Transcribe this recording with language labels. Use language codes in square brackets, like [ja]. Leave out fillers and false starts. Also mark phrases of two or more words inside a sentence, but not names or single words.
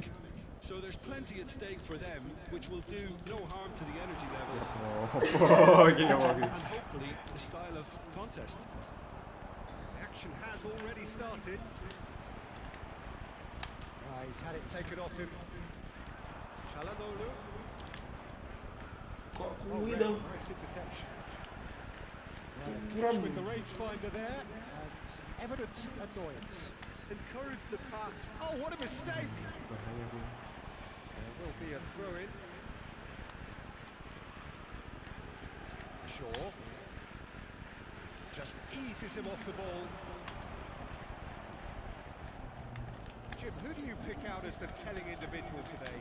[en] So there's plenty at stake for them, which will do no harm to the energy levels [id] Oh, iya [en] and hopefully the style of contest. Action has already started. He's had it taken off him. Çalhanoğlu. [jv] Kok kuwi dong? [en] Nice interception. [id] Kurang. [en] With the rangefinder there, and evident annoyance. Encourage the pass. Oh, what a mistake! [id] Bahaya gue. [en] There will be a throw-in. Shaw just eases him off the ball. Jim, who do you pick out as the telling individual today?